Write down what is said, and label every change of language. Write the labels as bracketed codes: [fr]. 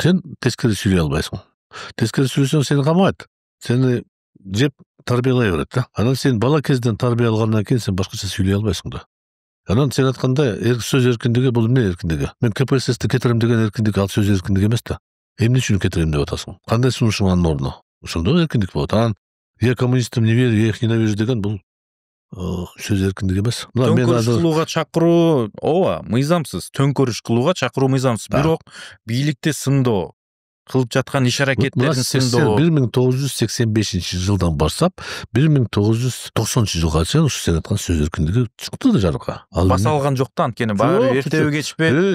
[ky] Сен тескери сүйлөй албайсың. Тескери сүйлөсөң сени камайт. Сени жеп тарбиялай берет да. Анан сен бала кезден тарбия алгандан кийин сен башкача сүйлөй албайсың да. Анан сен айткандай сөз эркиндиги бул эмне эркиндиги? Мен КПССти кетирем деген эркиндик ал сөз эркиндиги эмес да. Эмне үчүн кетирем деп атасың? Кандай сунушуң анын ордуна? Ошондо эркиндик болот. Анан [ru] я коммунистам не верю, я их ненавижу [ky] деген бул сөз эркиндиги эмес. Төңкөрүш кылууга чакыруу, ооба, мыйзамсыз. Төңкөрүш кылууга чакыруу мыйзамсыз. Бирок бийликти сындоо, кылып жаткан иш аракеттерин сындоо. 1985-жылдан баштап 1990-жылга чейин ушу сен айткан сөз эркиндиги чыкты да жарыкка. Баса алган жок да, анткени баары эртеби кечпи.